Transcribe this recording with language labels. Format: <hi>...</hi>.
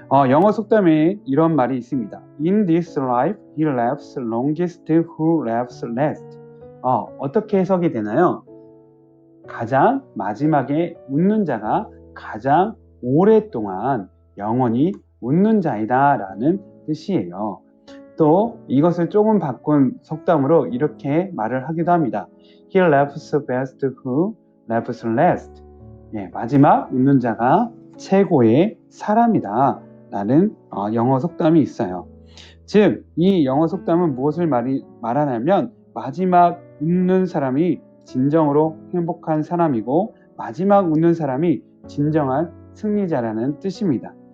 <ko>영어 속담에 이런 말이 있습니다.</ko> <en>In this life, he laughs longest who laughs last.</en> <ko>어떻게 해석이 되나요? 가장 마지막에 웃는 자가 가장 오랫동안 영원히 웃는 자이다 라는 뜻이에요. 또 이것을 조금 바꾼 속담으로 이렇게 말을 하기도 합니다.</ko> <en>He laughs best who laughs last.</en> <ko>마지막 웃는 자가 최고의 사람이다 라는 영어 속담이 있어요. 즉, 이 영어 속담은 무엇을 말하냐면 마지막 웃는 사람이 진정으로 행복한 사람이고 마지막 웃는 사람이 진정한 승리자라는 뜻입니다.</ko>